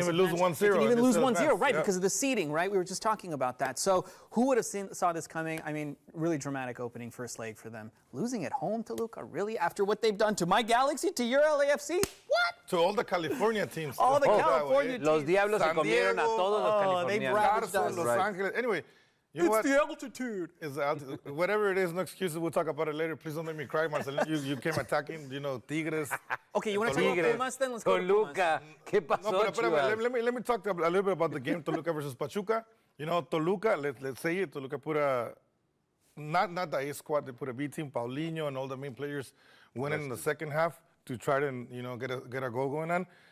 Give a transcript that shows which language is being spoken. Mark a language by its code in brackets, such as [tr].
[en] They can even lose 1-0. They can even lose 1-0, right, yeah. Because of the seeding, right? We were just talking about that. So who would have saw this coming? I mean, really dramatic opening first leg for them. Losing at home to Toluca, really? After what they've done to my Galaxy, to your LAFC? What? To all the California teams. All the California teams. [es] Los Diablos se comieron a todos los californianos. [en] Los Angeles. Anyway, you know what? the altitude. It's the altitude. Whatever it is, no excuses. We'll talk about it later. Please don't make me cry, Marcelino. You came attacking, Tigres. Okay, you want to talk about Pumas then? Let's go to [es] Toluca. ¿Qué pasó, [en] No, but let me talk a little bit about the game, Toluca versus Pachuca. You know, Toluca, let's say it, Toluca put not the A squad, they put a B team, Paulinho and all the main players winning in the second half to try to, get a goal going on.